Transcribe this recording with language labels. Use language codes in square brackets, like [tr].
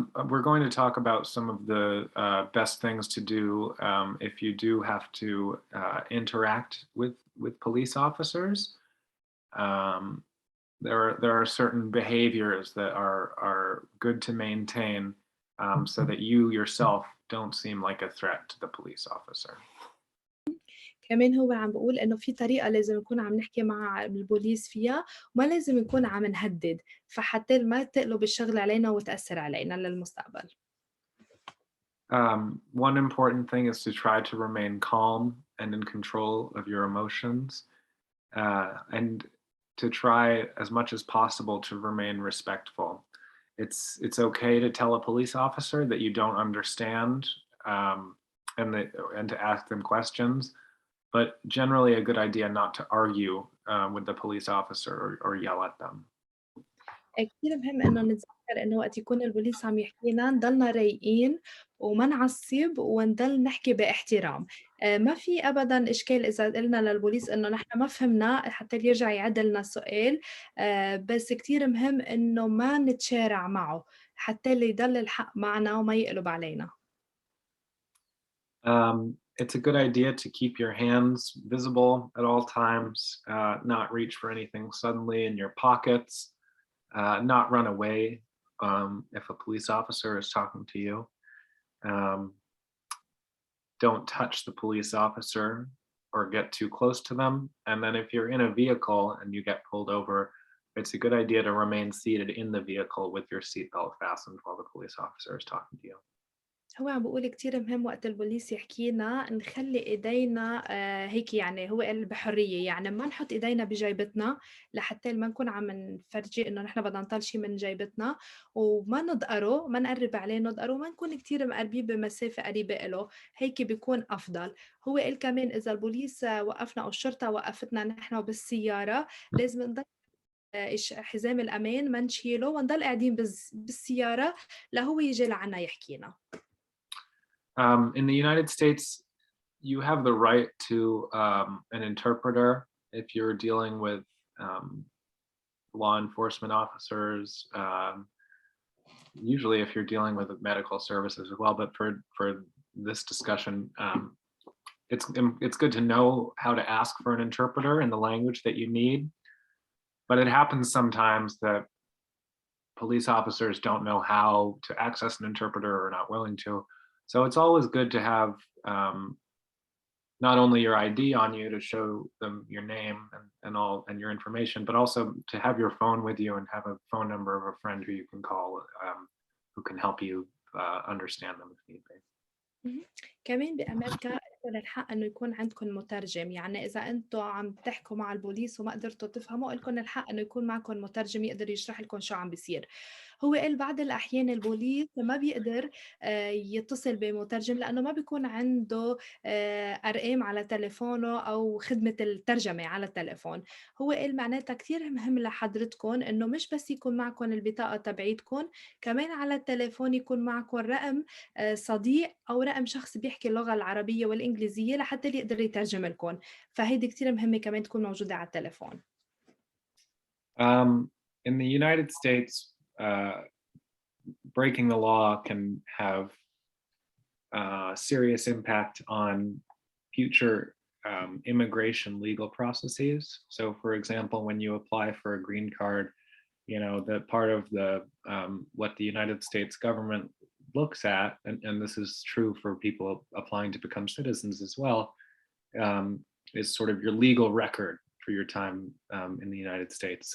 [en] We're going to talk about some of the best things to do if you do have to interact with police officers. There are certain behaviors that are good to maintain so that you yourself don't seem like a threat to the police officer. [ar] كمان هو عم بيقول إنه في طريقة لازم نكون عم نحكي مع البوليس فيها وما لازم نكون عم نهدد، فحتى ما تقلب الشغل علينا وتأثر علينا للمستقبل. [en] One important thing is to try to remain calm and in control of your emotions, and to try as much as possible to remain respectful. It's okay to tell a police officer that you don't understand, and to ask them questions, but generally a good idea not to argue with the police officer or yell at them. كتير مهم إنه نتذكّر إنه وقت يكون البوليس عم يحكينا نضلنا رايقين وما نعصّب ونضل نحكي باحترام، ما في أبدًا إشكال إذا قلنا للبوليس إنه نحن ما فهمنا حتى يرجع يعيد لنا السؤال، بس كتير مهم إنه ما نتشارع معه حتى يضل الحق معنا وما يقلب علينا. It's a good idea to keep your hands visible at all times, not reach for anything suddenly in your pockets, not run away if a police officer is talking to you. Um, don't touch the police officer or get too close to them. And then if you're in a vehicle and you get pulled over, it's a good idea to remain seated in the vehicle with your seatbelt fastened while the police officer is talking to you. [ar] هو عم بيقول كتير مهم وقت البوليس يحكينا نخلّي إيدينا هيك يعني هو قال بحرية، يعني ما نحُط إيدينا بجيبتنا لحتى ما نكون عم نفرجي إنه نحن بدنا نطل شي من جيبتنا، وما نضقره، ما نقرّب عليه نضقره، وما نكون كتير مقربين بمسافة قريبة إله، هيك بيكون أفضل. هو قال كمان إذا البوليس وقّفنا أو الشرطة وقّفتنا نحن بالسيارة لازم نضل حزام الأمان ما نشيله ونضل قاعدين بالسيارة لهو ييجي لعنا يحكينا. [en] In the United States, you have the right to an interpreter if you're dealing with um, law enforcement officers. Usually, if you're dealing with medical services as well, but for this discussion, it's good to know how to ask for an interpreter in the language that you need. But it happens sometimes that police officers don't know how to access an interpreter or are not willing to. So it's always good to have not only your ID on you to show them your name and all and your information, but also to have your phone with you and have a phone number of a friend who you can call who can help you understand them if need be. اهم. [ar] كمان بأمريكا إلكم الحق إنه يكون عندكم مترجم، يعني إذا أنتم عم تحكوا مع البوليس وما قدرتوا تفهموا إلكم الحق إنه يكون معكم مترجم يقدر يشرح لكم شو عم بيصير. هو قال بعض الأحيان البوليس ما بيقدر يتصل بمترجم لأنه ما بيكون عنده أرقام على تليفونه أو خدمة الترجمة على التليفون. هو قال معناتها كتير مهم لحضرتكم إنه مش بس يكون معكم البطاقة تبعيتكم، كمان على التليفون يكون معكم رقم صديق أو رقم شخص بيحكي اللغة العربية والإنجليزية لحتى اللي يقدر يترجم لكم، فهيدي كتير مهمة كمان تكون موجودة على التليفون. [en] In the United States, breaking the law can have serious impact on future immigration legal processes. So, for example, when you apply for a green card, you know that part of the what the United States government looks at, and this is true for people applying to become citizens as well, is sort of your legal record for your time in the United States.